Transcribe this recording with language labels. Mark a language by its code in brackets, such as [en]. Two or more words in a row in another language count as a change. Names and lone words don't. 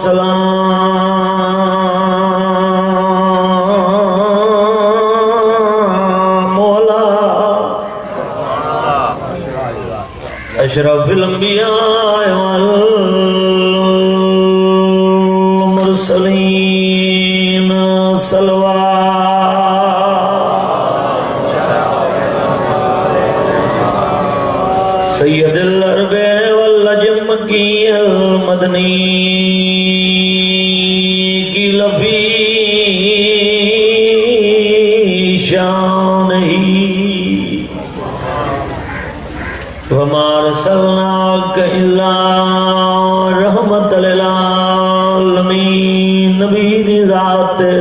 [ar] والسلام مولى أشرف الأنبياء والمرسلين سيد العرب والعجم المكي المدني [pa] ਕੀ ਲਫ਼ੀ ਸ਼ਾਨ ਹੀ [ar] وما أرسلناك إلا رحمة للعالمين [pa] ਨਬੀ ਦੀ ਜ਼ਾਤ